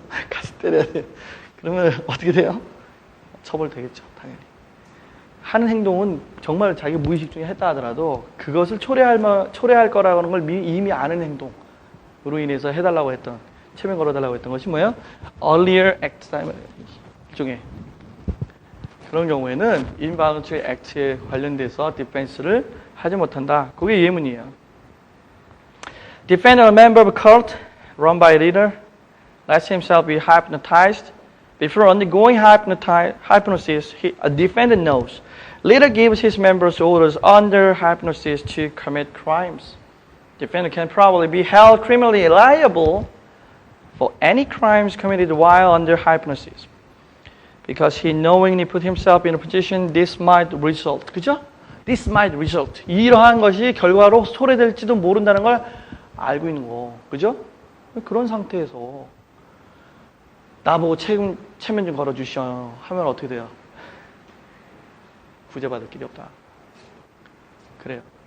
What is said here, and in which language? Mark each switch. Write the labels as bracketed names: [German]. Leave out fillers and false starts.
[Korean] 가서 때려야 돼. 그러면 어떻게 돼요? 처벌되겠죠, 당연히. 하는 행동은 정말 자기 무의식 중에 했다 하더라도 그것을 초래할 거라는 걸 이미 아는 행동으로 인해서 해달라고 했던, 체면 걸어달라고 했던 것이 뭐예요? Earlier act 중에. 그런 경우에는 involuntary act에 관련돼서 defense를 하지 못한다. 그게 예문이에요. [English] Defend a member of a cult run by a leader lets himself be hypnotized. Before undergoing hypnosis, a defendant knows. Leader gives his members orders under hypnosis to commit crimes. Defendant can probably be held criminally liable for any crimes committed while under hypnosis. Because he knowingly put himself in a position this might result. [Korean] 그죠? [English] This might result. [Korean] 이러한 것이 결과로 소래될지도 모른다는 걸 알고 있는 거. 그죠? 그런 상태에서 나보고 체면 좀 걸어주시오 하면 어떻게 돼요? 구제받을 길이 없다. 그래요.